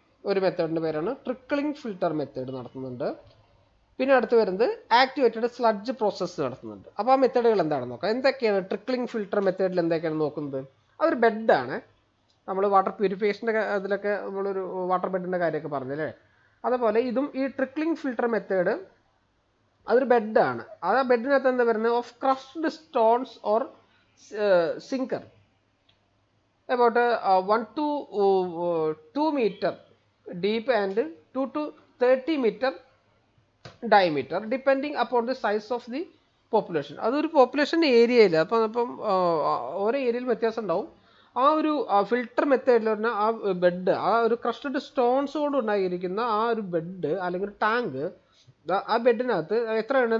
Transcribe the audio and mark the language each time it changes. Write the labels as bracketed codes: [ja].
[ml] ഒരു മെത്തേഡിൻ്റെ പേരാണ് trickling filter method നടത്തുന്നുണ്ട്. പിന്നെ അടുത്ത് വരുന്നത് ആക്ടിവേറ്റഡ് സ്ലഡ്ജ് പ്രോസസ്സ് നടത്തുന്നുണ്ട്. അപ്പോൾ ആ മെത്തേഡുകൾ എന്താണെന്ന് നോക്കാം. എന്തൊക്കെയാണ് ട്രിക്ലിംഗ് ഫിൽട്ടർ മെത്തേഡിൽ എന്തൊക്കെയാണ് നോക്കുന്നത്? അതൊരു ബെഡാണ്. നമ്മൾ വാട്ടർ പ്യൂരിഫിക്കേഷൻ്റെ അതിലൊക്കെ നമ്മളൊരു വാട്ടർ ബെഡിൻ്റെ കാര്യമൊക്കെ പറഞ്ഞല്ലേ, അതുപോലെ ഇതും ഈ ട്രിക്ലിംഗ് ഫിൽട്ടർ മെത്തേഡ് അതൊരു ബെഡാണ്. ആ ബെഡിനകത്ത് എന്താ വരുന്നത്? [en] Of crushed stones or sinker about 1 to 2 meter deep and 2 to 30 meter diameter depending upon the size of the population. [ml] അതൊരു പോപ്പുലേഷൻ ഏരിയയിൽ അപ്പം ഓരോ ഏരിയയിൽ വ്യത്യാസം ഉണ്ടാവും. ആ ഒരു ഫിൽട്ടർ മെത്തേഡിൽ പറഞ്ഞാൽ ആ ബെഡ്, ആ ഒരു ക്രസ്റ്റഡ് സ്റ്റോൺസ് കൊണ്ട് ഉണ്ടായിരിക്കുന്ന ആ ഒരു ബെഡ് അല്ലെങ്കിൽ ടാങ്ക്, ആ ബെഡിനകത്ത് എത്രയാണ്?